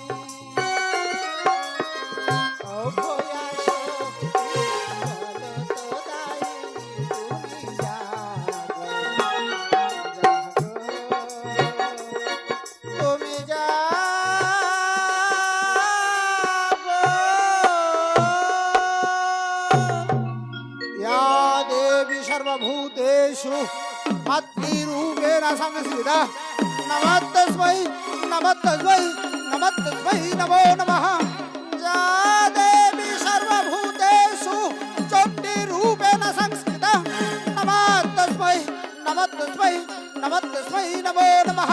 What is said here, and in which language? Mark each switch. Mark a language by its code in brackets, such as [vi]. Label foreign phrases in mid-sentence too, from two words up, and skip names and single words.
[bn] অভয়া শক্তি বলো তো দায়িনী, তুমি জাগো, জাগো, তুমি জাগো। [sa] या देवी सर्वभूतेषु मातृरूपेण संस्थिता नमस्तस्मै नमस्तस्मै नमस्तस्मै नमो नमः। या देवी सर्वभूतेषु चण्डीरूपेण संस्थिता नमस्तस्मै नमस्तस्मै नमस्तस्मै नमो नमः।